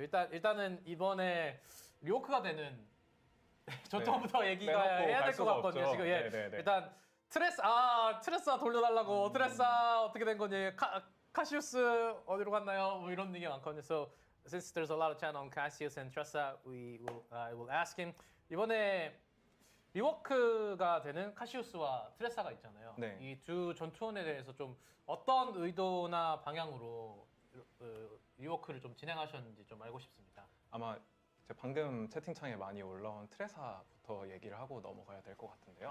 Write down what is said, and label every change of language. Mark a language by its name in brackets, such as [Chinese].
[Korean] 일단은 이번에 리워크가 되는 전투부터 얘기가 해야 될 것 같거든요. 지금 예. 일단 트레사 돌려달라고. 트레사 어떻게 된 거니? 카시우스 어디로 갔나요? 뭐 이런 얘기가 많거든요. [English] So since there's a lot of chat on Cassius and Tressa, I will ask him. [Korean] 이번에 리워크가 되는 카시우스와 트레사가 있잖아요. 네. 이 두 전투원에 대해서 좀 어떤 의도나 방향으로 리워크를 좀 진행하셨는지 좀 알고 싶습니다. 아마 이제 방금 채팅창에 많이 올라온 트레사부터 얘기를 하고 넘어가야 될 것 같은데요.